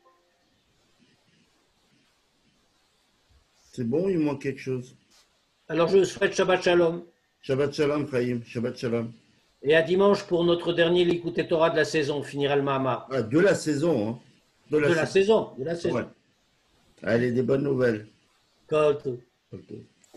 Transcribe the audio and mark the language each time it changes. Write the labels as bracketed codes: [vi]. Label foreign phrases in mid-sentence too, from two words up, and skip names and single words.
[fr] C'est bon, il manque quelque chose. Alors je souhaite [he] שבת שלום. שבת שלום, רעים. שבת שלום. [fr] Et à dimanche pour notre dernier Likuté Torah de la saison, on finira le Mahamar. Ah, de la saison, hein. De la saison. Ouais. Allez, des bonnes nouvelles. [he] כל טוב. [fr] Ok.